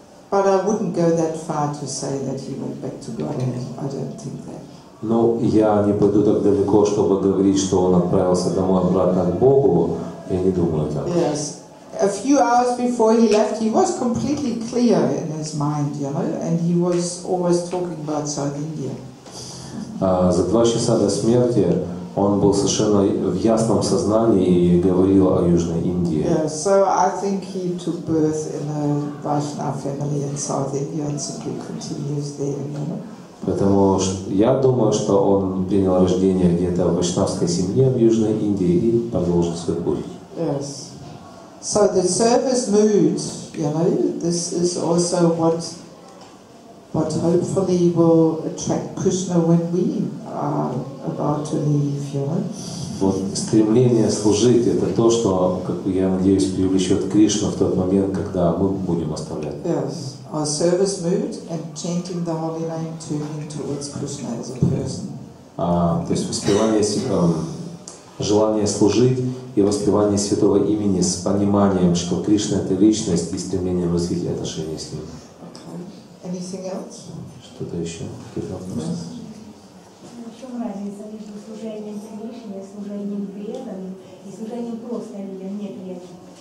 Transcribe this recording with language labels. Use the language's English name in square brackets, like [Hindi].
[English] But I wouldn't go that far to say that he went back to God. I don't think that. [Russian] Ну, я не пойду так далеко, чтобы говорить, что он отправился домой обратно к Богу. Я не думаю так. [English] Yes. a few hours before he left, he was completely clear in his mind, you know, and he was always talking about South India. [Russian] За 2 часа до смерти он был совершенно в ясном сознании и говорил о Южной Индии. [English] Yeah, so I think he took birth in a Vaishnava family in South India and simply continues there, you know. [Russian] Поэтому я думаю, что он принял рождение где-то в вайшнавской семье в Южной Индии и продолжил свой путь. [English] Yes. So the service mood, you know, this is also what hopefully will attract Krishna when we are about to leave, you know. [Russian] Вот стремление служить — это то, что, как я надеюсь, привлечет Кришну в тот момент, когда мы будем оставлять. [English] Yes, our service mood and chanting the holy name, turning towards Krishna as a person. [Russian] То есть воспевание, желание служить и воспевание святого имени с пониманием, что Кришна — это личность, и стремлением развить отношения с ним. [English] Okay. Anything else? [Russian] Что-то еще? Какие-то вопросы? В чем разница между служением Кришне, служением преданным и служением просто людям, не преданным?